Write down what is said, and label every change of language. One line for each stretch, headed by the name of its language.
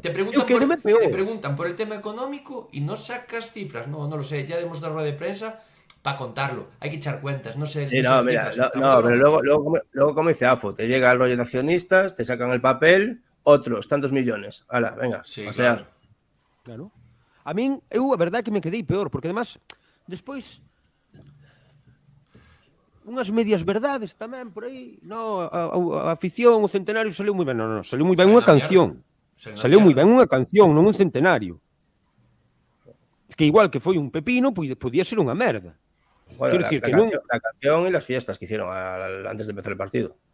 Spanish: Te preguntan por el tema económico y no sacas cifras. No lo sé, ya hemos dado rueda de prensa para contarlo. Hay que echar cuentas, no sé. Sí, no, mira, pero luego como dice AFO, te llega el rollo de accionistas, te sacan el papel, otros tantos millones. Hala, venga, sí, pasear. Claro.
Galician: A min, a verdade que me quedei peor, porque además, despois, unhas medias verdades tamén por aí, a afición, o centenario saliu moi ben, saliu moi ben unha canción. Saliu moi ben unha canción, non un centenario. Que igual que foi un pepino, podía ser unha merda.
Spanish: Bueno, la canción y las fiestas que hicieron antes de empezar el partido.